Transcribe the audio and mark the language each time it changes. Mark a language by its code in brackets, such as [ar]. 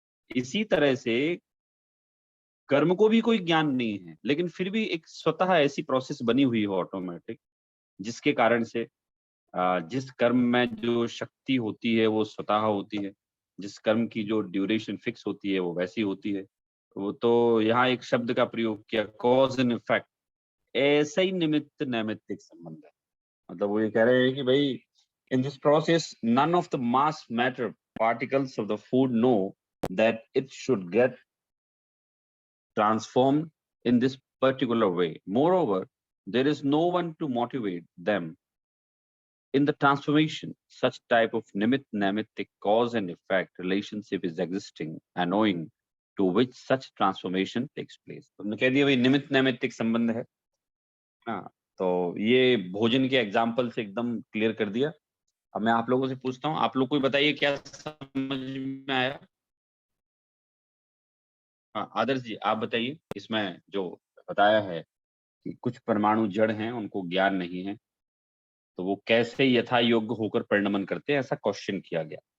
[hi] इसी तरह से कर्म को भी कोई ज्ञान नहीं है, लेकिन फिर भी एक स्वतः ऐसी प्रोसेस बनी हुई है ऑटोमेटिक, जिसके कारण से जिस कर्म में जो शक्ति होती है वो स्वतः होती है, जिस कर्म की जो ड्यूरेशन फिक्स होती है वो वैसी होती है। वो तो यहाँ एक शब्द का प्रयोग किया, कॉज एंड इफेक्ट, ऐसा ही निमित्त नैमित्तिक संबंध है। मतलब वो ये कह रहे हैं कि भाई [en] in this process none of the mass matter particles of the food know that it should get transformed in this particular way. Moreover, there is no one to motivate them in the transformation. Such type of nimit namitic cause and effect relationship is existing and owing to which such transformation takes place. [hi] तुमने कह दिया भाई निमित नैमित्तिक संबंध है ना, तो ये भोजन के एग्जाम्पल से एकदम क्लियर कर दिया। अब मैं आप लोगों से पूछता हूँ, आप लोग कोई बताइए क्या समझ में आया? हाँ, आदर्श जी आप बताइए, इसमें जो बताया है कि कुछ परमाणु जड़ हैं, उनको ज्ञान नहीं है, तो वो कैसे यथा योग्य होकर परिणमन करते हैं, ऐसा क्वेश्चन किया गया।